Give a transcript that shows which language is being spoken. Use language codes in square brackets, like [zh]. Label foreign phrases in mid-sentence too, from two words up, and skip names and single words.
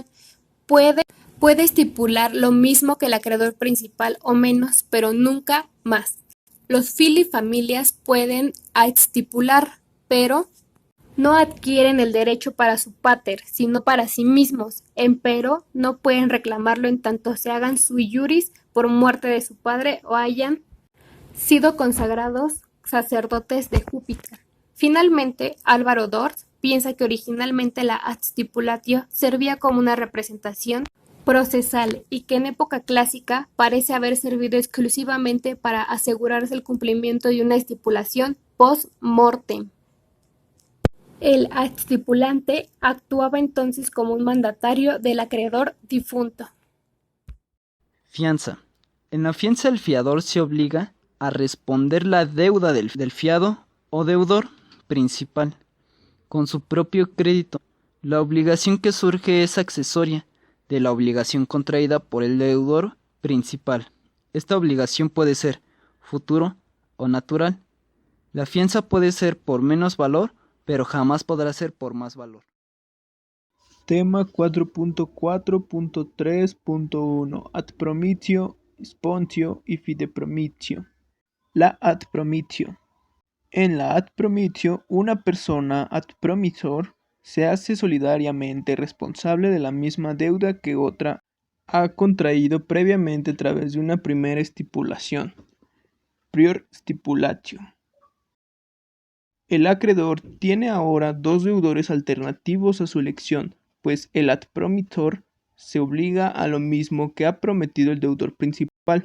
[es] Puede estipular lo mismo que el acreedor principal o menos, pero nunca más. Los filifamilias pueden adstipular, pero no adquieren el derecho para su pater, sino para sí mismos. Empero no pueden reclamarlo en tanto se hagan [la] sui juris [es] por muerte de su padre o hayan sido consagrados sacerdotes de Júpiter. Finalmente, Álvaro Dors piensa que originalmente la adstipulatio servía como una representación procesal y que en época clásica parece haber servido exclusivamente para asegurarse el cumplimiento de una estipulación post-mortem. El adstipulante actuaba entonces como un mandatario del acreedor difunto. Fianza. En la fianza el fiador se obliga a responder la deuda del fiado o deudor principal con su propio crédito. La obligación que surge es accesoria de la obligación contraída por el deudor principal. Esta obligación puede ser futuro o natural. La fianza puede ser por menos valor, pero jamás podrá ser por más valor. Tema 4.4.3.1 [la] Ad promitio, [es] sponsio y fidepromitio. La [la] ad promitio. [es] En la [la] ad promitio, [es] una persona [la] ad promisor [es] se hace solidariamente responsable de la misma deuda que otra ha contraído previamente a través de una primera estipulación, [la] prior stipulatio. [es] El acreedor tiene ahora dos deudores alternativos a su elección, pues el [la] ad promisor [es] se obliga a lo mismo que ha prometido el deudor principal.